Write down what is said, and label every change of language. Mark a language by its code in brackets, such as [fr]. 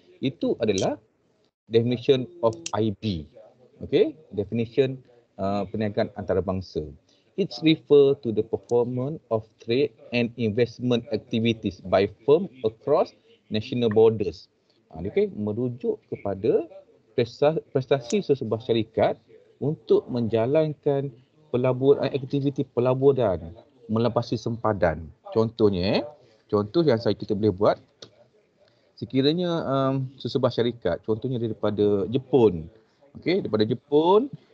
[ms] Itu adalah [en] definition of IB. [ms] Okay, definition perniagaan antarabangsa. [en] It refers to the performance of trade and investment activities by firm across national borders. [ms] Okay, merujuk kepada prestasi sesebuah syarikat untuk menjalankan aktiviti pelaburan melepasi sempadan. Contohnya, contoh yang kita boleh buat, sekiranya sesebuah syarikat, contohnya daripada Jepun, daripada Jepun